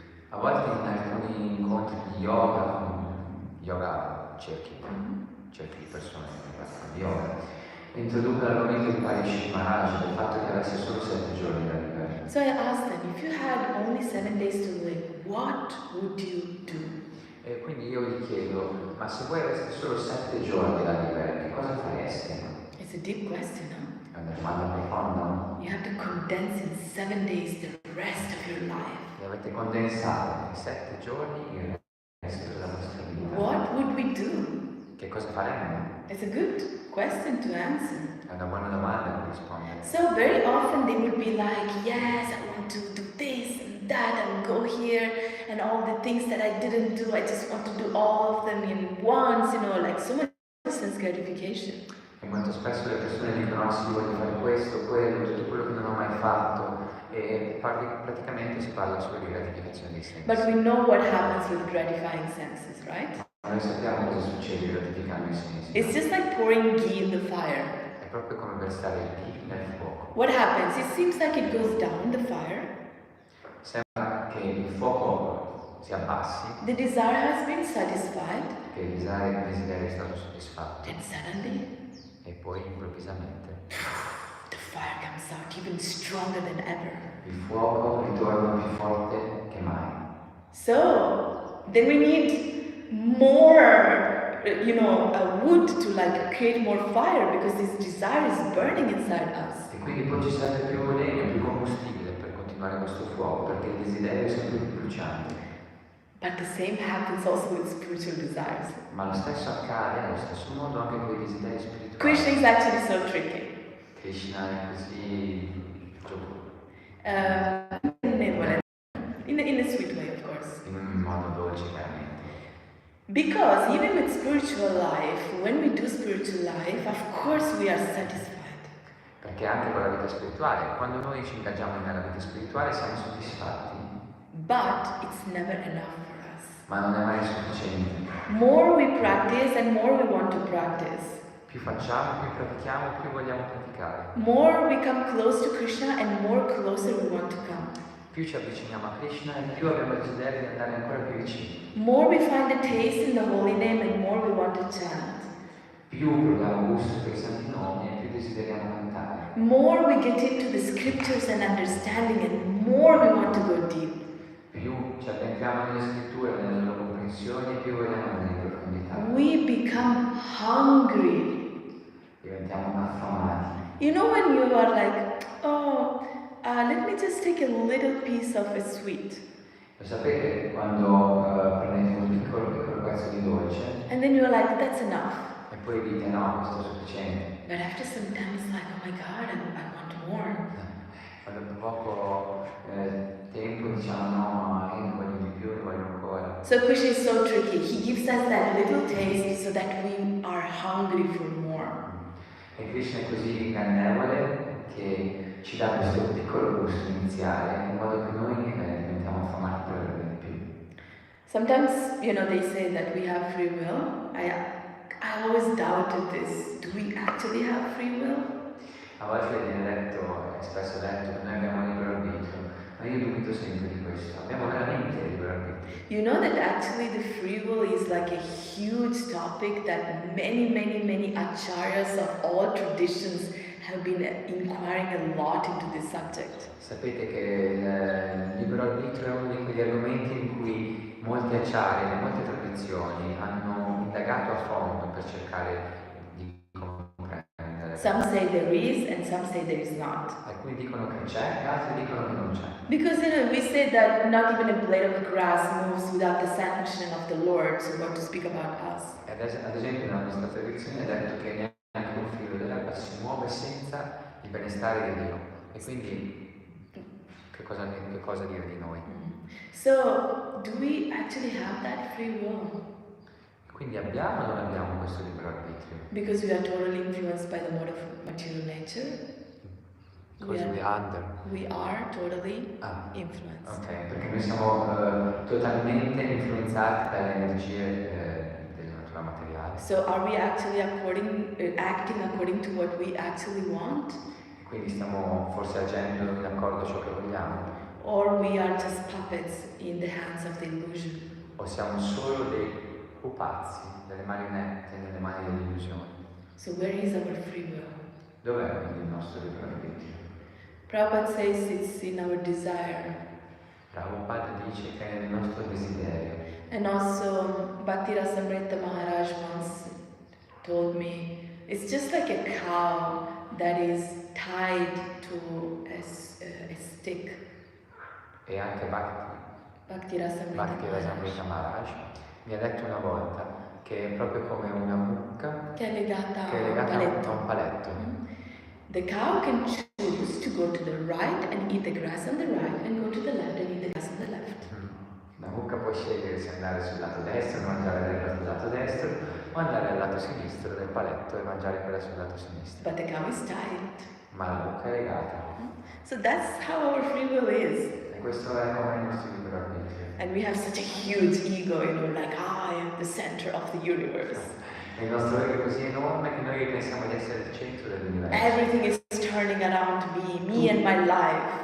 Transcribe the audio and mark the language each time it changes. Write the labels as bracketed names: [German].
[Italian] A volte in alcuni incontri di yoga cerchi di persone che parlano di yoga, introduco l'argomento di Parikshit Maharaj del fatto che avesse solo 7 giorni da vivere. [English] So I asked them, if you had only 7 days to live, what would you do? [Italian] E quindi io gli chiedo, ma se voi aveste solo 7 giorni da vivere, che cosa fareste? [English] It's a deep question, no? [Italian] È una domanda profonda, no? [English] You have to condense in 7 days the rest of your life. [Italian] E avete condensato in 7 giorni il resto della vostra vita. [English] What would we do? [Italian] Che cosa faremmo? [English] It's a good question to answer. [Italian] È una buona domanda per rispondere. [English] So very often they would be like, yes, I want to do this and that and go here and all the things that I didn't do, I just want to do all of them in once, like so much sense gratification. [Italian] E molto spesso le persone dicono, sì, voglio fare questo, quello, tutto quello che non ho mai fatto. E praticamente si parla solo di gratificazione dei sensi. [English] But we know what happens with gratifying senses, right? [Italian] Ma noi sappiamo cosa succede gratificando i sensi. [English] It's just like pouring ghee in the fire. [Italian] È proprio come versare il ghee nel fuoco. [English] What happens? It seems like it goes down the fire. [Italian] Sembra che il fuoco si abbassi, [English] The desire has been satisfied. [Italian] che il desiderio è stato soddisfatto. [English] Then suddenly, [Italian] E poi improvvisamente [English] the fire comes out even stronger than ever. [Italian] il fuoco ritorna più forte che mai. [English] So, then we need more, wood to create more fire because this desire is burning inside us. [Italian] E quindi poi ci serve più legno, più combustibile per continuare questo fuoco, perché il desiderio è sempre più bruciante. [English] But the same happens also with spiritual desires. [Italian] Ma lo stesso accade allo stesso modo anche con i desideri spirituali. [English] Krishna is actually so tricky. [Italian] Krishna è così giocoso. [English] In a sweet way, of course. [Italian] In un modo dolce, chiaramente. [English] Because even with spiritual life, when we do spiritual life, of course we are satisfied. [Italian] Perché anche con la vita spirituale, quando noi ci ingaggiamo nella vita spirituale siamo soddisfatti. [English] But it's never enough for us. [Italian] Ma non è mai sufficiente. [English] More we practice and more we want to practice. [Italian] Più facciamo, più pratichiamo, più vogliamo praticare. [English] More we come close to Krishna and more closer we want to come. [Italian] Più ci avviciniamo a Krishna e più abbiamo il desiderio di andare ancora più vicini. [English] More we find the taste in the holy name and more we want to chant. [Italian] Più proviamo gusto per i santi nomi e più desideriamo cantare. [English] More we get into the scriptures and understanding and more we want to go deep. [Italian] Più ci addentriamo nelle scritture, nelle loro comprensioni e più vogliamo andare in profondità. [English] We become hungry. [Italian] Diventiamo affamati. [English] When you are like, let me just take a little piece of a sweet. [Italian] Lo sapete quando prendete un piccolo pezzo di dolce [English] And then you're like, that's enough. [Italian] e poi dite no, questo è sufficiente. [English] But after some time it's like, oh my God, I want more. [Italian] Ma dopo poco tempo diciamo no, io ne voglio di più, ne voglio ancora. [English] So Krishna is so tricky. He gives us that little taste so that we are hungry for more. [Italian] E Krishna è così ingannevole che ci dà questo piccolo gusto iniziale in modo che noi diventiamo affamati per averne di più. [English] Sometimes, they say that we have free will. I always doubted this. Do we actually have free will? [Italian] A volte viene detto, è spesso detto, che noi abbiamo libero arbitrio, ma io dubito sempre di questo. Abbiamo veramente libero arbitrio. [English] You know that actually the free will is like a huge topic that many acharyas of all traditions have been inquiring a lot into this subject. [Italian] Sapete che il libero arbitrio è uno di quegli argomenti in cui molti acciari e molte tradizioni hanno indagato a fondo per cercare di comprendere. [English] Some say there is and some say there is not. [Italian] Alcuni dicono che c'è, altri dicono che non c'è. [English] Because we say that not even a blade of grass moves without the sanction of the Lord, so what to speak about us. [Italian] Ad esempio nella nostra tradizione è detto che neanche un filo dell'erba si muove senza il benestare di Dio. E quindi che cosa dire di noi? [English] So, do we actually have that free will? [Italian] Quindi abbiamo o non abbiamo questo libero arbitrio? [English] Because we are totally influenced by the mode of material nature. Because we under. We are totally Ah, influenced. [Italian] ok, perché noi siamo totalmente influenzati dalle energie della natura materiale. [English] So are we actually acting according to what we actually want? [Italian] Quindi stiamo forse agendo in accordo a ciò che vogliamo? [English] Or we are just puppets in the hands of the illusion? [Italian] O siamo solo dei pupazzi, delle marionette nelle mani dell'illusione? [English] So where is our free will? [Italian] Dov'è quindi il nostro libero arbitrio? [English] Prabhupada says it's in our desire. [Italian] Prabhupada dice che è nel nostro desiderio. [English] And also Bhakti Rasamrita Maharaj once told me, it's just like a cow that is tied to a stick. [Italian] E anche Bhakti Rasamrita Rasamrita Maharaj mi ha detto una volta che è proprio come una mucca che è legata a un paletto. [English] The cow can choose to go to the right and eat the grass on the right and go to the left and eat the grass on the left. [Italian] La mucca può scegliere se andare sul lato destro e mangiare del lato destro o andare al lato sinistro del paletto e mangiare quella sul lato sinistro. [English] But the cow is tied. [Italian] Ma la mucca è legata. [English] So that's how our free will is. [Italian] E questo è come il nostro libero arbitrio. [English] And we have such a huge ego, like, I am the center of the universe. [Italian] E il nostro ego è così enorme che noi pensiamo di essere il centro dell'universo. [English] Everything is turning around me and my life.